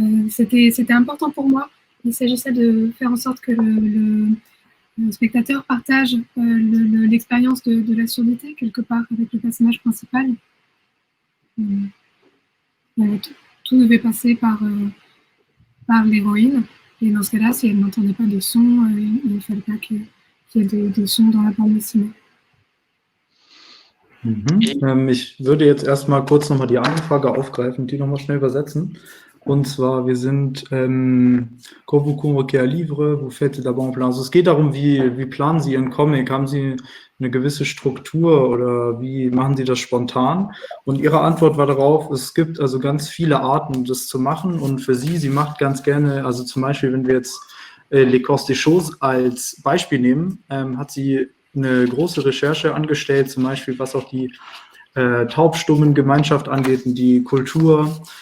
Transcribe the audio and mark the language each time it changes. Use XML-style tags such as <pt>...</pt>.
<fr>C'était important pour moi. Il s'agissait de faire en sorte que le spectateur partage l'expérience de la surdité, quelque part, avec le personnage principal. Tout devait passer par l'héroïne. Et dans ce cas-là, si elle n'entendait pas de son, il ne fallait pas qu'il y ait de son dans la bande dessinée.</fr> <de>Ich würde jetzt erstmal kurz nochmal die Anfrage aufgreifen, die nochmal schnell übersetzen. Und zwar, wir sind</de> <fr>quand vous convoquez un livre, vous faites d'abord un plan.</fr> <de>Also es geht darum, wie planen Sie Ihren Comic? Haben Sie eine gewisse Struktur oder wie machen Sie das spontan? Und Ihre Antwort war darauf, es gibt also ganz viele Arten, das zu machen. Und für Sie macht ganz gerne, also zum Beispiel, wenn wir jetzt L'Écorce des Choses als Beispiel nehmen, hat sie eine große Recherche angestellt, zum Beispiel was auch die Taubstummen-Gemeinschaft angeht und die Kultur.</de>